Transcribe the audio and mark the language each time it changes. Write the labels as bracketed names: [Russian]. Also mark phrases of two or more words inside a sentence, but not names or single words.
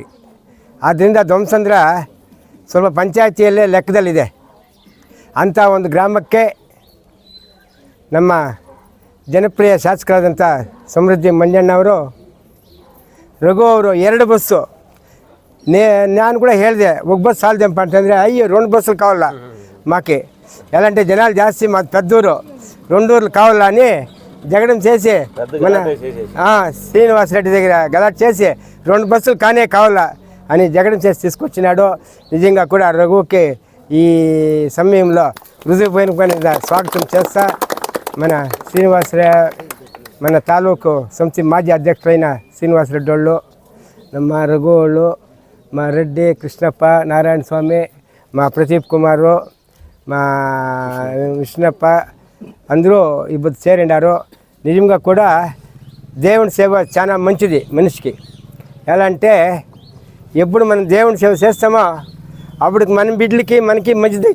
[Kannada] ಆದ್ದರಿಂದ ಧ್ವಂಸಂದ್ರ ಸ್ವಲ್ಪ ಪಂಚಾಯತಿಯಲ್ಲೇ ಲೆಕ್ಕದಲ್ಲಿದೆ. ಅಂಥ ಒಂದು ಗ್ರಾಮಕ್ಕೆ ನಮ್ಮ ಜನಪ್ರಿಯ ಶಾಸಕರಾದಂಥ ಸಮೃದ್ಧಿ ಮಂಜಣ್ಣವರು, ರಘು ಅವರು 2 ಬಸ್ಸು ನಾನು కూడా ಹೇಳಿದೆ, [Telugu] ఒక బస్ చాలదేంప అంటే అయ్యో 2 బస్సులు కావాలా మాకి, ఎలాంటి జనాలు జాస్తి మాకు పెద్దూరు 2 ఊర్లు కావాలని జగడం చేసి మన శ్రీనివాస్ రెడ్డి దగ్గర గలాట్ చేసి 2 బస్సులు కానే కావాలా అని జగడం చేసి తీసుకొచ్చినాడు. నిజంగా కూడా రఘుకి ఈ సమయంలో హృదయపూర్వకమైన స్వాగతం చేస్తా. మన మన తాలూకు సమితి మాజీ అధ్యక్షులైన శ్రీనివాస్ రెడ్డి వాళ్ళు, ನಮ್ಮ ರಘು వాళ్ళు, మా రెడ్డి కృష్ణప్ప, నారాయణ స్వామి, మా ప్రదీప్ కుమారు, మా విష్ణప్ప అందరూ ఇప్పుడు చేరిండారు. నిజంగా కూడా దేవుని సేవ చాలా మంచిది మనిషికి. ఎలా అంటే ఎప్పుడు మనం దేవుని సేవ చేస్తామో అప్పుడు మన బిడ్డలకి మనకి మంచిది.